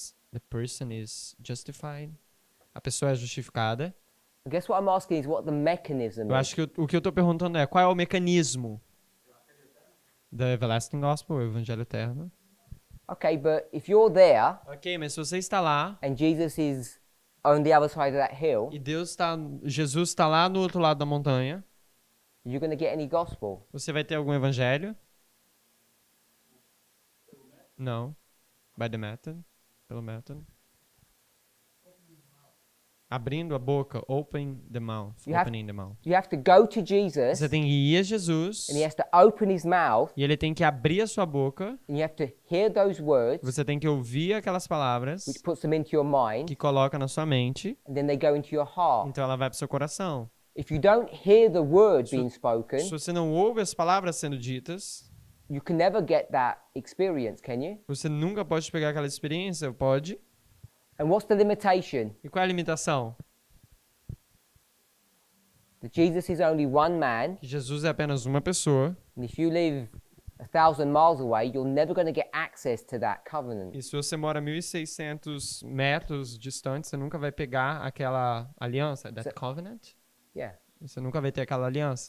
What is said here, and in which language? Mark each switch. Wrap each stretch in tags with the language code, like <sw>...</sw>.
<en>The person is justified.</en> <pt>A pessoa é justificada.</pt> <en>I guess what I'm asking is what the mechanism</en> <pt>Eu</pt> <en>is.</en> <pt>acho que o que eu estou perguntando é qual é o mecanismo da Everlasting Gospel, o Evangelho Eterno.</pt> <en>Okay, but if you're there</en> <pt>Ok, mas se você está lá</pt> <en>and Jesus is on the other side of that hill,</en> <pt>e Jesus está lá no outro lado da montanha,</pt> <en>you're going to get any gospel.</en> <pt>você vai ter algum evangelho? Não.</pt> <en>By the method.</en> <pt>Pelo método. Abrindo a boca.</pt> <en>Open the mouth. Opening the mouth. You have to go to Jesus</en> <pt>Você tem que ir a Jesus</pt> <en>and he has to open his mouth</en> <pt>e ele tem que abrir a sua boca.</pt> <en>and you have to hear those words</en> <pt>Você tem que ouvir aquelas palavras</pt> <en>which puts them into your mind</en> <pt>que coloca na sua mente.</pt> <en>and then they go into your heart.</en> <pt>Então ela vai para o seu coração.</pt> <en>If you don't hear the word being spoken,</en> <pt>Se você não ouve as palavras sendo ditas,</pt> <en>you can never get that experience, can you?</en> <pt>você nunca pode pegar aquela experiência. Pode.</pt> <en>And what's the limitation?</en> <pt>E qual é a limitação?</pt> <en>That Jesus is only one man,</en> <pt>Que Jesus é apenas uma pessoa.</pt> <en>and if you live 1,000 miles away, you're never going to get access to that covenant.</en> <pt>E se você mora 1.600 metros distante, você nunca vai pegar aquela aliança,</pt> <en>that covenant. Yeah.</en> <pt>Você nunca vai ter aquela aliança.</pt>